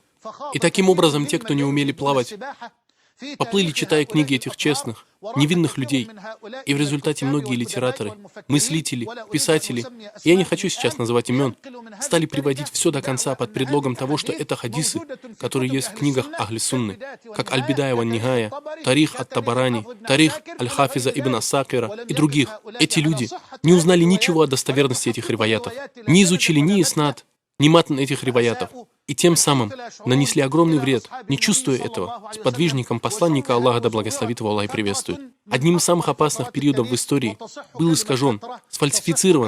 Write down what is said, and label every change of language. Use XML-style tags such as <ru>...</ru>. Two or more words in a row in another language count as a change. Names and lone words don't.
<ru>И таким образом те, кто не умели плавать, поплыли, читая книги этих честных, невинных людей. И в результате многие литераторы, мыслители, писатели, я не хочу сейчас называть имен, стали приводить все до конца под предлогом того, что это хадисы, которые есть в книгах</ru> <ar>أهل السنة,</ar> <ru>как Аль-Бидая ва Нихая, Тарих ат-Табарани, Тарих Аль-Хафиза ибн Ас-Сакира и других. Эти люди не узнали ничего о достоверности этих риваятов, не изучили ни иснад, ни матн этих риваятов, и тем самым нанесли огромный вред, не чувствуя этого, сподвижникам посланника Аллаха, да благословит его Аллах и приветствует. Одним из самых опасных периодов в истории был искажен, сфальсифицирован.</ru>